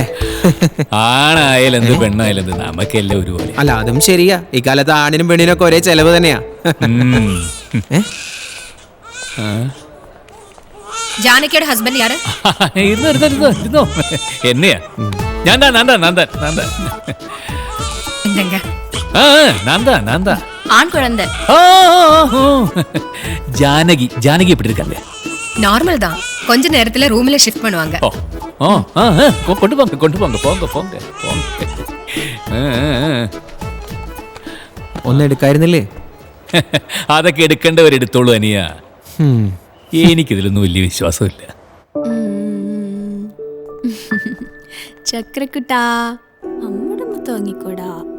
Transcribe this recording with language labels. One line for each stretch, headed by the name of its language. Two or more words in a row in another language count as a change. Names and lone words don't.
Malayalam: ആണായാലും എന്ത് പെണ്ണായാലും എന്ത്, നമുക്കെല്ലാം ഒരുപോലെ. അല്ല, അതും ശരിയാ. ഈ കാലത്ത് ആണിനും പെണ്ണിനൊക്കെ ഒരേ ചെലവ് തന്നെയാ. ജാനകിയുടെ ഹസ്ബൻഡ് യാര്? എന്നെയാ?
Tamil: ஜானகி எப்படி இருக்காங்க? நார்மல் தான். கொஞ்ச நேரத்துல
English: room shift
Tamil: பண்ணுவாங்க. கொண்டு போங்க போங்க.
Malayalam: ഒന്നും എടുക്കായിരുന്നില്ലേ? അതൊക്കെ എടുക്കേണ്ടവരെടുത്തോളൂ അനിയ. എനിക്കിതിലൊന്നും വലിയ വിശ്വാസമില്ല. ചക്രക്കുട്ടാ, അമ്മയുടെ മുത്ത് വാങ്ങിക്കോടാ.